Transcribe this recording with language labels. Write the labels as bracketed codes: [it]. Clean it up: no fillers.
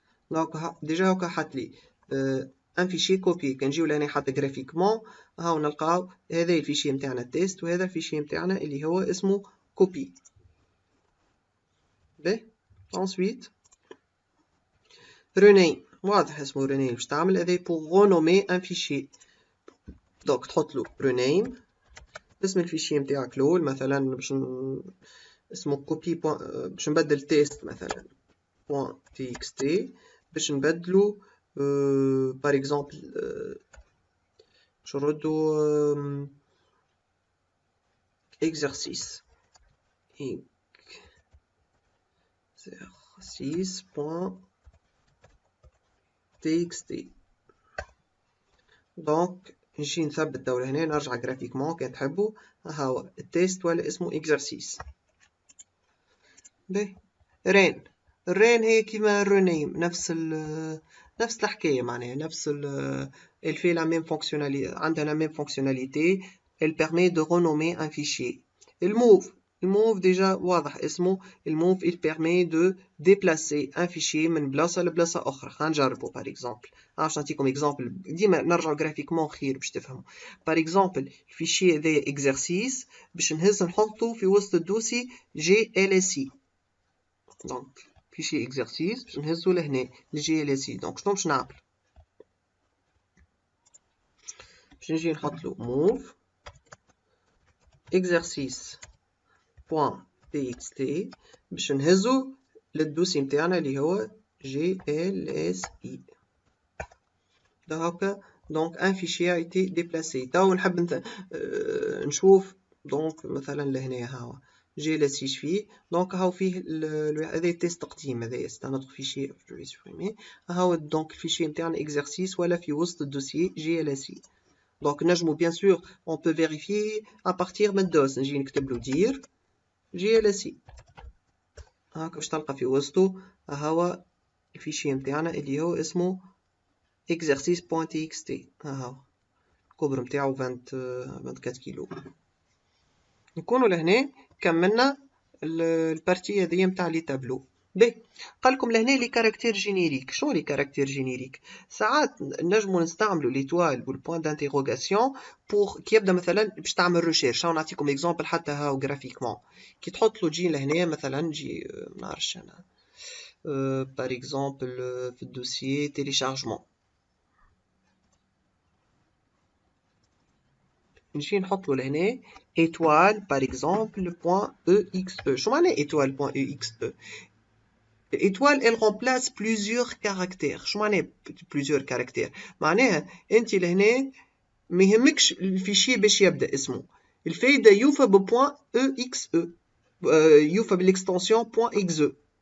[ar] دونك ديجا هاكا حط لي ان فيشي كوبي. كنجيو لهنا حتى جرافيكمون هاو نلقاو هذا الفيشي نتاعنا تيست وهذا الفيشي نتاعنا اللي هو اسمه كوبي. باهي ensuite رونيم. واضح اسمه رونيم. باش تعمل هذا [fr] pour renommer un fichier. [ar] دونك تحط له رونيم اسم الفيشي نتاعك الاول مثلا باش اسمه كوبي باش نبدل تيست مثلا .txt باش نبدلو [fr] par exemple [ar] باش نردو exercice .txt. دونك نجي نثبت دولة هنا نرجع جرافيكمون كان تحبوا هاو التيست ولا اسمه exercice. باهي رين. الرين هي كيما الرونيم نفس الحكاية معناها نفس [fr] elle fait la même fonctionnalité. عندها la même fonctionnalité. Elle permet de renommer un fichier. [ar] الموف ديجا واضح اسمه. [fr] الموف il permet de déplacer un fichier [ar] من بلاصة لبلاصة أخرى. خلينا نجربو [fr] par exemple. [ar] باش نعطيكم اكزامبل ديما نرجعو جرافيكمون خير باش تفهموا. [fr] par exemple [ar] الفيشي هذايا exercice باش نهز نحطو في وسط الدوسي GLSI. دونك فيشي exercice باش نهزو لهنا GLSI. دونك شنو باش نعمل؟ باش نجي نحط له move exercice.txt باش نهزو للدوسي نتاعنا اللي هو GLSI. هاكا دونك ان فيشي [fr] a été déplacé. [ar] تو نحب نشوف دونك مثلا لهنا هاو GLSI فيه. دونك هاو فيه هذا تيست تقديم. [fr] هذا c'est un autre fichier je vais supprimer. [ar] هاو دونك الفيشي نتاعنا exercice ولا في وسط الدوسي GLSI. دونك نجمو [fr] bien sûr on peut vérifier à partir [ar] من دوس. نجي نكتب له دير GLSI هاكا باش تلقى في وسطو هاو الفيشي نتاعنا اللي هو اسمه exercice.txt. هاو الكبر نتاعو 24 كيلو. نكونوا لهنا كملنا البارتي هذيا نتاع لي تابلو. باهي قالكم لهنا لي كاركتير جينيريك. شنو لي كاركتير جينيريك؟ ساعات نجمو نستعملو ليتوال والبوان دانتيغوغاسيون بور كي يبدا مثلا باش تعمل ريشيرش. هاو نعطيكم اكزامبل حتى هاو جرافيكمون كي تحط له جي لهنا مثلا نجي منعرفش انا بار اكزامبل في الدوسيي تيليشارجمون نجي نحط له لهنا [fr] étoile par exemple [ar] .exe. شو معنى [fr] étoile .exe؟ étoile elle remplace plusieurs caractères. [ar] شو معنى [fr] plusieurs caractères؟ [ar] معناها انت لهنا ما يهمكش الفيشي باش يبدا اسمه. الفايده يوفى ببوان .exe يوفى بالاكستنسيون .exe.